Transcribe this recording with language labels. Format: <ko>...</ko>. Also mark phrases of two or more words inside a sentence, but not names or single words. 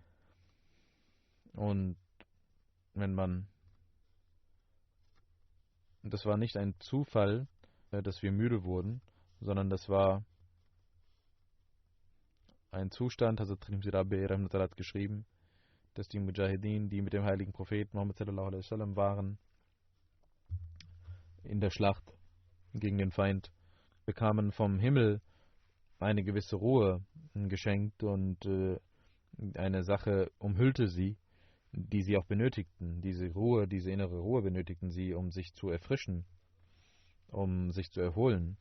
<de>Und das war nicht ein Zufall, dass wir müde wurden, sondern das war ein Zustand, also Tirmidhi Rabbi hat geschrieben, dass die Mujahideen, die mit dem heiligen Propheten Muhammad</de> <ar>صلى الله عليه وسلم</ar> <de>waren, in der Schlacht gegen den Feind, bekamen vom Himmel eine gewisse Ruhe geschenkt und eine Sache umhüllte sie, die sie auch benötigten. Diese Ruhe, diese innere Ruhe benötigten sie, um sich zu erfrischen, um sich zu erholen.</de>